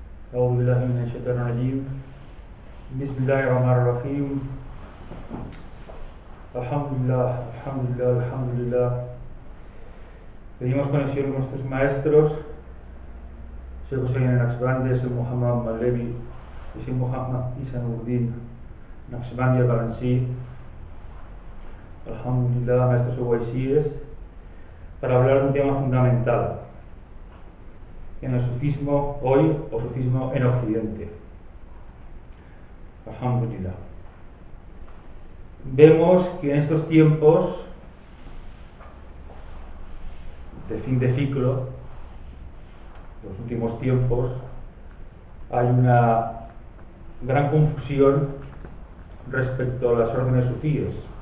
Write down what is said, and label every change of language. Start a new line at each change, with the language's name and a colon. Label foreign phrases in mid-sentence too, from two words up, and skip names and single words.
Arabic: أعوذ بالله من الشيطان الرجيم. بسم الله الرحمن الرحيم. Alhamdulillah.
Spanish: Pedimos conexión con nuestros maestros, Sheikh Hussein Naqshbandi, Sheikh Muhammad Malevi y Sheikh Muhammad Isanuddin Naqshbandi al-Balansi. Alhamdulillah, maestros uwaisíes, para hablar de un tema fundamental en el sufismo hoy o sufismo en Occidente. Alhamdulillah. Vemos que en estos tiempos de fin de ciclo, los últimos tiempos, hay una gran confusión respecto a las órdenes sufíes,